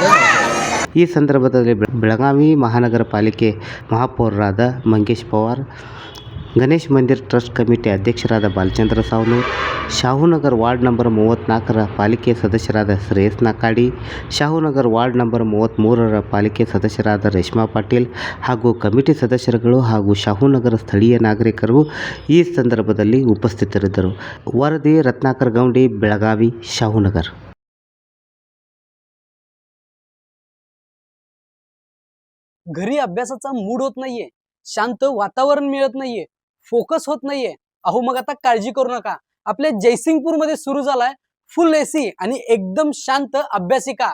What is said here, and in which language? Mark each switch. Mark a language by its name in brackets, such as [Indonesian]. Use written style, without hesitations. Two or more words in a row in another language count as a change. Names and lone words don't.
[Kannada] ಈ ಸಂದರ್ಭದಲ್ಲಿ ಬೆಳಗಾವಿ ಮಹಾನಗರ ಪಾಲಿಕೆ ಮಹಾಪೌರರಾದ ಮಂಗೇಶ್ ಪವಾರ್, ಗಣೇಶ್ ಮಂದಿರ್ ಟ್ರಸ್ಟ್ ಕಮಿಟಿ ಅಧ್ಯಕ್ಷರಾದ ಬಾಲಚಂದ್ರ ಸಾವನೂರ್, ಶಾಹುನಗರ್ [English] ward number [Kannada] 34ರ ಪಾಲಿಕೆ ಸದಸ್ಯರಾದ ಶ್ರೇಯಸ್ ನಾಕಾಡಿ, ಶಾಹುನಗರ್ [English] ward number [Kannada] 33ರ ಪಾಲಿಕೆ ಸದಸ್ಯರಾದ ರೇಷ್ಮಾ ಪಾಟೀಲ್ ಹಾಗೂ ಕಮಿಟಿ ಸದಸ್ಯರುಗಳು ಹಾಗೂ ಶಾಹುನಗರ ಸ್ಥಳೀಯ ನಾಗರಿಕರು ಈ ಸಂದರ್ಭದಲ್ಲಿ ಉಪಸ್ಥಿತರಿದ್ದರು. ವರದಿ ರತ್ನಾಕರ್ ಗೌಂಡಿ, ಬೆಳಗಾವಿ, ಶಾಹುನಗರ್. [Marathi] घरी अभ्यासाचा मूड होत नाहीये, शांत वातावरण मिळत नाहीये, फोकस होत नाहीये. अहो मग आता काळजी करू नका. आपल्या जयसिंगपूर मध्ये सुरू झालाय [English] full AC [Marathi] आणि एकदम शांत अभ्यासिका.